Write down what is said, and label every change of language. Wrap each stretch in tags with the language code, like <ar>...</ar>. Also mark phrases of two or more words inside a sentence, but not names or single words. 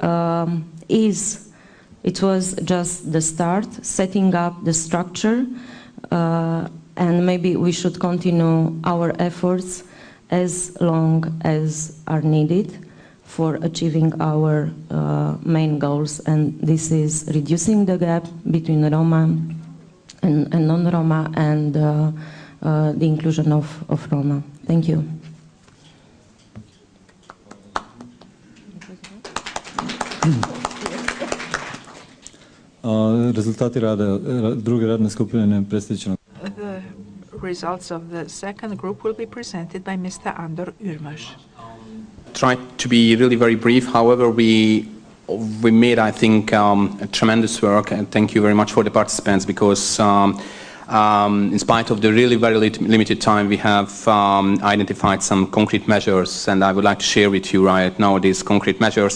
<en>it was just the start, setting up the structure, and maybe we should continue our efforts as long as are needed for achieving our main goals, and this is reducing the gap between Roma and non-Roma, and the inclusion of Roma. Thank you.</en> <hr>Rezultati rada druge radne skupine predstavit će.</hr> <en>The results of the second group will be presented by Mr. Andor Ürmös. Try to be really very brief. However, we made, I think, a tremendous work, and thank you very much for the participants, because in spite of the really very limited time, we have identified some concrete measures, and I would like to share with you right now these concrete measures.</en>